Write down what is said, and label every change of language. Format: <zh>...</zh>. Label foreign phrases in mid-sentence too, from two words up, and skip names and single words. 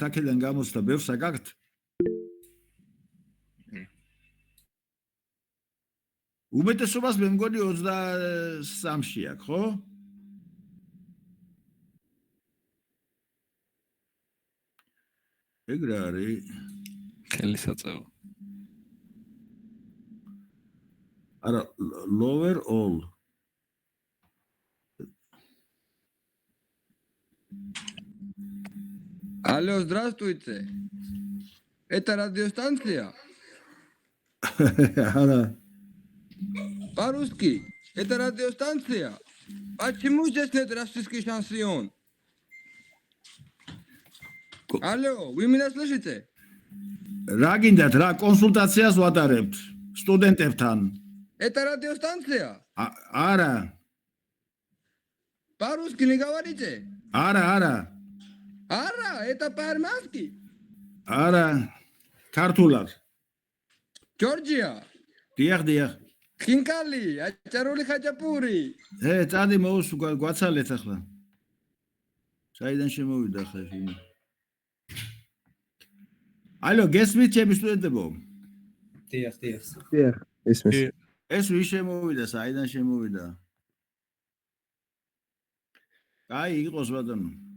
<ka>აქედან გამოსდა ბევრს აგაქვთ? უმეტესობას მე მგონი 23-ში აქვს, ხო? ეგ რა არის? ხელისაწევა. არა, lower all.</ka> <ru>Алло, здравствуйте. Это радиостанция? Ара. По-русски. Это радиостанция? Почему здесь нет российский шансон? Алло, вы меня слышите?</ru> <ka>რა გინდათ, რა კონსულტაციას ვატარებთ სტუდენტებთან?</ka> <ru>Это радиостанция?</ru> <ka>არა.</ka> <ru>По-русски не говорите?</ru> <ka>არა.</ka> <ru>Ара, это по-армянски?</ru> <ka>არა. ქართულად. Georgia. დიახ.</ka> <ru>Хинкали, ачарули хачапури.</ru> <ka>წადი გვაცალეთ ახლა. საიდან შემოვიდა ხა ფილმი? ალო, გესმით ჩემი სტუდენტებო? დიახ. ისმის. ეს ვის შემოვიდა, საიდან შემოვიდა? აი, იყოს ბატონო.</ka>